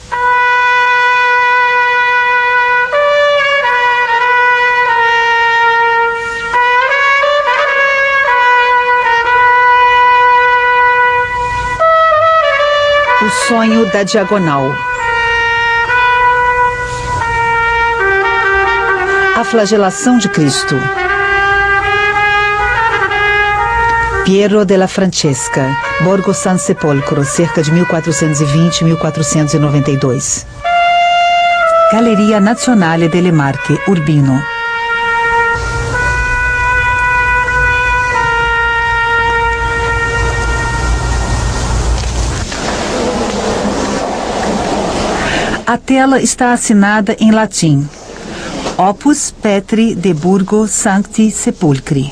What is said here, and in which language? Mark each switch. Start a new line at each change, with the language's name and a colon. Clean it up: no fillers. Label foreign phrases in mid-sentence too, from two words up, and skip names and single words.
Portuguese: O sonho da diagonal. A flagelação de Cristo. Piero della Francesca, Borgo San Sepolcro, cerca de 1420-1492. Galleria Nazionale delle Marche, Urbino. A tela está assinada em latim.
Latin: Opus Petri de Borgo Sancti Sepulcri.